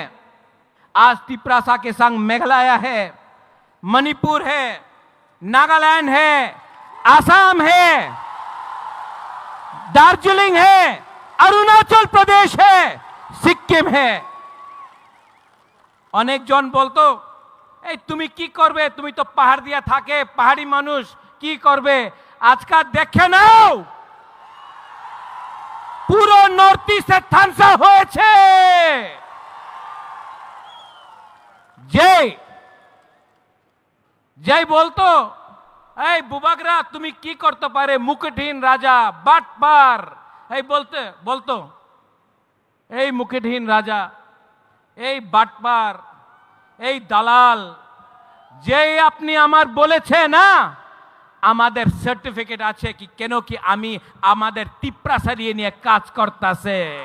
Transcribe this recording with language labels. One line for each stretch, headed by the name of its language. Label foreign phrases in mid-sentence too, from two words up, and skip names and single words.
Hindi: आज तिप्रासा के संग मेघालय है, मणिपुर है, नागालैंड है, आसाम है, दार्जिलिंग है, अरुणाचल प्रदेश है, सिक्किम है।
Bangla: অনেক জন বলতো এ তুমি কী করবে, তুমি তো পাহাড় দিয়া থাকে, পাহাড়ী মানুষ কী করবে। আজ কা দেখে নাও পুরো নর্থ ইস্টে থানসা হয়েছে। জয় জয় বলতো এই বুবাগরা তুমি কি করতে পারে মুকুটহীন রাজা বাটপার এই বলতো এই মুকুটহীন রাজা এই বাটপার এই দালাল যেই আপনি আমার বলেছে না আমাদের সার্টিফিকেট আছে কি কেন কি আমি আমাদের তিপ্রাসারিয়ে নিয়ে কাজ করতেছে